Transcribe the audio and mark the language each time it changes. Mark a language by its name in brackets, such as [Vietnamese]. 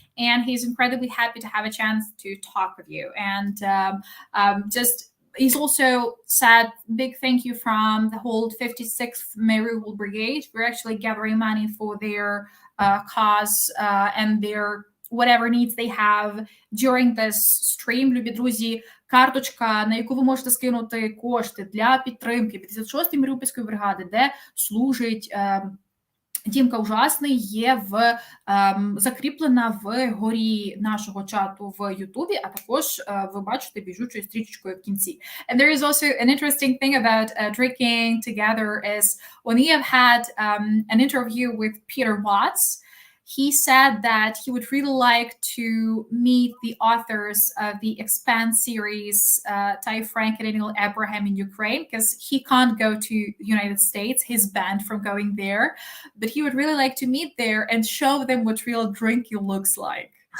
[English] And he's incredibly happy to have a chance to talk with you. And he's also said big thank you from the whole 56th Mariupol Brigade. We're actually gathering money for their cause and their whatever needs they have during this stream. [Ukrainian] Любі друзі, карточка, на яку ви можете скинути кошти для підтримки 56-ї Маріупольської бригади, де служить Дімка Ужасний є закріплена в горі нашого чату в Ютубі, а також ви бачите біжучою стрічечкою в кінці. [English] And there is also an interesting thing about drinking together is when we have had an interview with Peter Watts, he said that he would really like to meet the authors of the Expanse series, Ty Frank and Daniel Abraham in Ukraine, because he can't go to the United States, he's banned from going there, but he would really like to meet there and show them what real drinking looks like.